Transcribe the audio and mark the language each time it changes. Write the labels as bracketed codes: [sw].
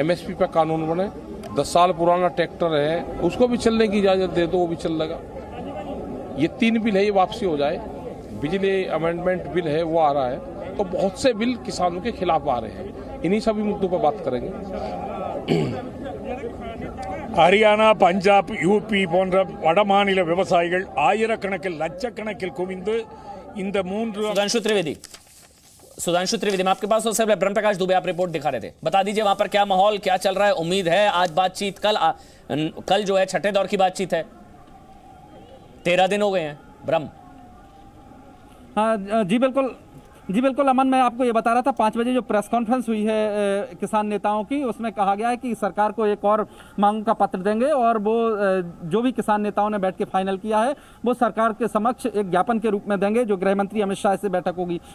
[hi] MSP पे कानून बने, 10 साल पुराना ट्रैक्टर है उसको भी चलने की इजाजत दे दो, वो भी चल लगा। ये 3 बिल है, ये वापसी हो जाए। बिजली अमेंडमेंट बिल है वो आ रहा है, तो बहुत से बिल किसानों के खिलाफ आ रहे हैं। इन्हीं सभी मुद्दों पर बात करेंगे। [ta] ஹரியானா, பஞ்சாப், யூபி போன்ற வட மாநில விவசாயிகள் ஆயிரக்கணக்கில் லட்சக்கணக்கில் குவிந்து இந்த 3 [hi] सुधांशु त्रिवेदी, मैं आपके पास हो सकता है। ब्रह्म प्रकाश दुबे, आप रिपोर्ट दिखा रहे थे, बता दीजिए वहां पर क्या माहौल, क्या चल रहा है? उम्मीद है आज बातचीत, कल जो है 6ठे दौर की बातचीत है, 13 दिन हो गए हैं। ब्रह्म। हाँ जी बिल्कुल अमन, मैं आपको ये बता रहा था 5 बजे जो प्रेस कॉन्फ्रेंस हुई है किसान नेताओं की, उसमें कहा गया है कि सरकार को एक और मांग का पत्र देंगे, और वो जो भी किसान नेताओं ने बैठ के फाइनल किया है वो सरकार के समक्ष एक ज्ञापन के रूप में देंगे, जो गृह मंत्री अमित शाह से बैठक होगी।